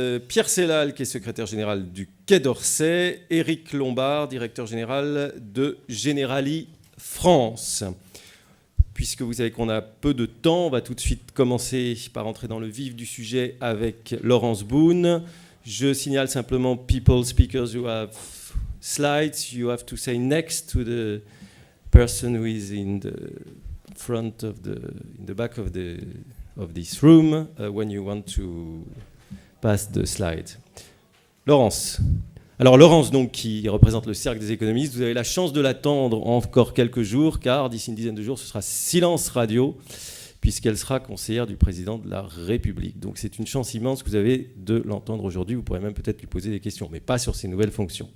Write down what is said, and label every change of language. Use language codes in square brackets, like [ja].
[fr] Pierre Sellal, qui est secrétaire général du Quai d'Orsay. Éric Lombard, directeur général de Generali France. Puisque vous savez qu'on a peu de temps, on va tout de suite commencer par entrer dans le vif du sujet avec Laurence Boone. Je signale simplement, [en] people, speakers who have slides, you have to say next to the person who is in the front of in the back of this room when you want to pass the slide. [fr] Laurence. Alors Laurence, donc, qui représente le Cercle des économistes, vous avez la chance de l'attendre encore quelques jours, car d'ici une dizaine de jours, ce sera silence radio, puisqu'elle sera conseillère du président de la République. Donc c'est une chance immense que vous avez de l'entendre aujourd'hui. Vous pourrez même peut-être lui poser des questions, mais pas sur ses nouvelles fonctions.